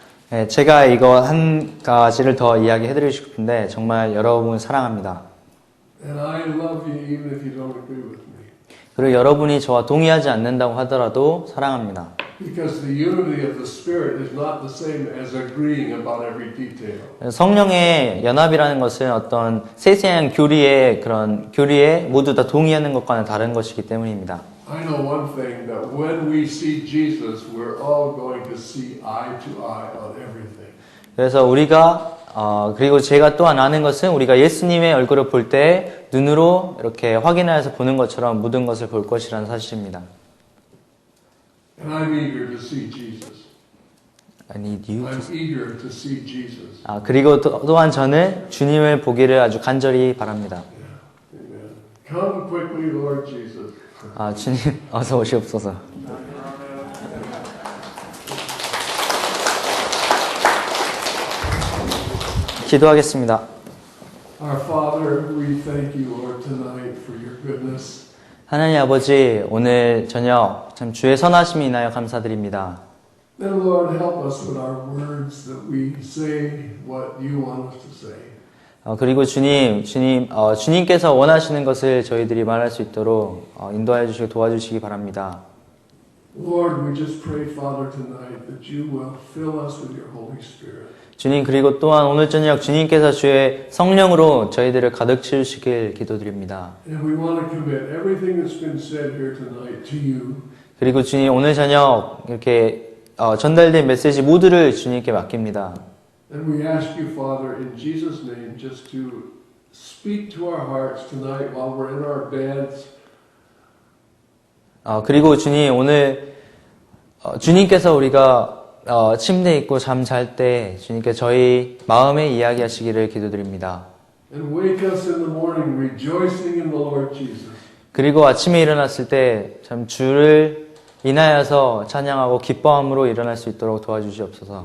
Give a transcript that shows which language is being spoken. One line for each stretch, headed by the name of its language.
Korean: 네, 제가 이거 한 가지를 더 이야기해 드리고 싶은데 정말 여러분 사랑합니다.
English: And I love you even if you don't agree with me.
Korean: 그리고 여러분이 저와 동의하지 않는다고 하더라도 사랑합니다.
English: Because the unity of the Spirit is not the same as agreeing about every detail.
Korean: 성령의 연합이라는 것은 어떤 세세한 교리에 모두 다 동의하는 것과는 다른 것이기 때문입니다.
English: I know one thing, that when we see Jesus, we're all going to see eye to eye on everything.
Korean: 그래서 그리고 제가 또한 아는 것은 우리가 예수님의 얼굴을 볼 때 눈으로 이렇게 확인하여서 보는 것처럼 모든 것을 볼 것이라는 사실입니다.
English: And I'm eager to see Jesus. I need you. I'm eager to see Jesus.
Korean: 그리고 또한 저는 주님을 보기를 아주 간절히 바랍니다.
English: Amen. Come quickly, Lord Jesus.
Korean: 주님 어서 오시옵소서. 기도하겠습니다.
English: Our Father, we thank you, Lord, tonight for your goodness.
Korean: 하나님 아버지, 오늘 저녁 참 주의 선하심이 인하여 감사드립니다.
English: Then, Lord, help us with our words that we say what you want us to say.
Korean: 그리고 주님께서 원하시는 것을 저희들이 말할 수 있도록 인도하여 주시고 도와주시기 바랍니다.
English: Lord, we just pray, Father, tonight that you will fill us with your Holy Spirit.
Korean: 주님, 그리고 또한 오늘 저녁 주님께서 주의 성령으로 저희들을 가득 채우시길 기도드립니다.
English: And we want to commit everything that's been said here tonight to you.
Korean: 그리고 주님, 오늘 저녁 이렇게 전달된 메시지 모두를 주님께 맡깁니다.
English: And we ask you, Father, in Jesus' name, just to speak to our hearts tonight while we're in our beds.
Korean: 그리고 주님, 오늘 주님께서 우리가 침대에 있고 잠 잘 때 주님께 저희 마음에 이야기하시기를 기도드립니다.
English: And wake us in the morning rejoicing in the Lord Jesus.
Korean: 그리고 아침에 일어났을 때 참 주를 인하여서 찬양하고 기뻐함으로 일어날 수 있도록 도와주시옵소서.